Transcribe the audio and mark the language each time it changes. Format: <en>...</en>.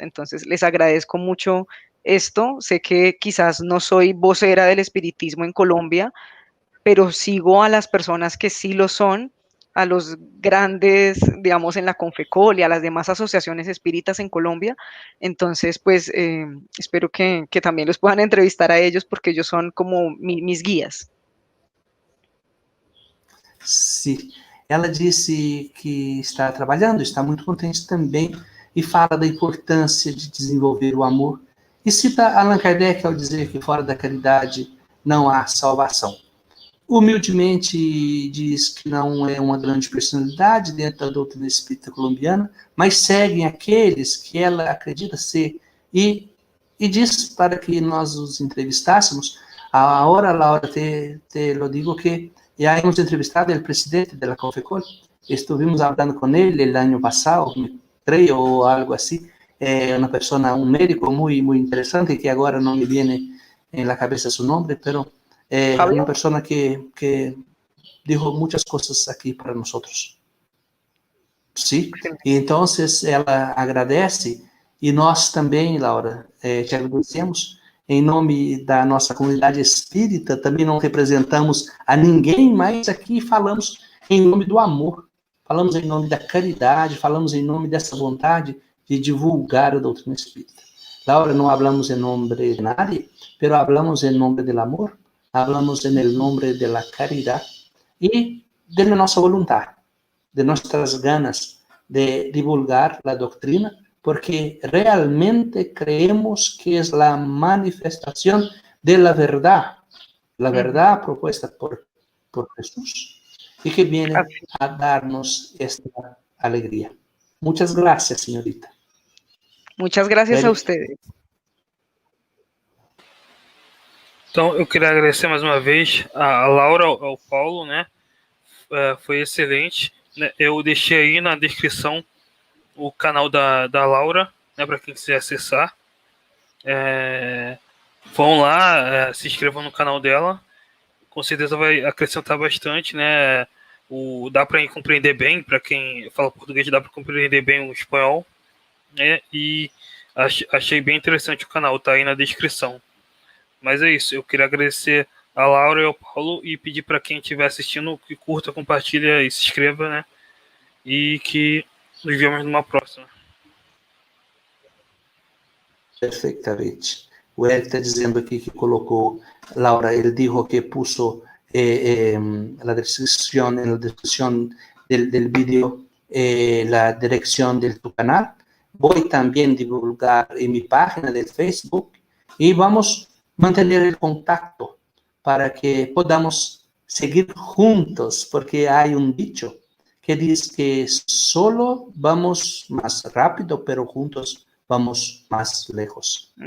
<es>Entonces, les agradezco mucho esto. Sé que quizás no soy vocera del espiritismo en Colombia, pero sigo a las personas que sí lo son, a los grandes, digamos, en la Confecol y a las demás asociaciones espíritas en Colombia. Entonces, pues, espero que también los puedan entrevistar a ellos, porque ellos son como mis guías.</es> <pt>Sí, ela disse que está trabalhando, está muito contente também, e fala da importância de desenvolver o amor, e cita Allan Kardec ao dizer que fora da caridade não há salvação. Humildemente diz que não é uma grande personalidade dentro da doutrina espírita colombiana, mas seguem aqueles que ela acredita ser, e diz para que nós os entrevistássemos.</pt> <es>Ahora, Laura, te lo digo que ya hemos entrevistado al presidente de la Confecol. Estuvimos hablando con él el año pasado, creo, o algo así. Una persona, un médico muy, muy interesante, que ahora no me viene en la cabeza su nombre, pero una persona que dijo muchas cosas aquí para nosotros.</es> <pt>Sí, e entonces ela agradece, e nós também, Laura, te agradecemos. Em nome da nossa comunidade espírita, também não representamos a ninguém, mas aqui falamos em nome do amor, falamos em nome da caridade, falamos em nome dessa vontade de divulgar a doutrina espírita.</pt> <es>Laura, não hablamos em nome de nadie, pero hablamos</es> <pt>em nome do amor,</pt> <es>hablamos</es> <pt>em nome da caridade e de nossa vontade,</pt> <es>de nossas ganas de divulgar a doutrina, porque realmente creemos que es la manifestación de la verdad propuesta por Jesús, y que viene a darnos esta alegría. Muchas gracias, señorita. Muchas gracias a ustedes.</es> <pt>Então, eu queria agradecer mais uma vez a Laura, ao Paulo, né? Foi excelente. Eu deixei aí na descrição o canal da Laura, né, para quem quiser acessar. Vão lá, se inscrevam no canal dela. Com certeza vai acrescentar bastante, né? Dá para compreender bem, para quem fala português, dá para compreender bem o espanhol, né? E achei bem interessante o canal, tá aí na descrição. Mas é isso, eu queria agradecer a Laura e ao Paulo e pedir para quem estiver assistindo que curta, compartilha e se inscreva, né? E que nos vemos numa próxima. Perfeitamente. O Eric está dizendo aqui que colocou, Laura, ele disse que puso na descrição del vídeo</pt> <es>la dirección de tu canal. Voy también a divulgar en mi página de Facebook y vamos a mantener el contacto para que podamos seguir juntos, porque hay un dicho que que dice que solo vamos más rápido, pero juntos vamos más lejos.</es>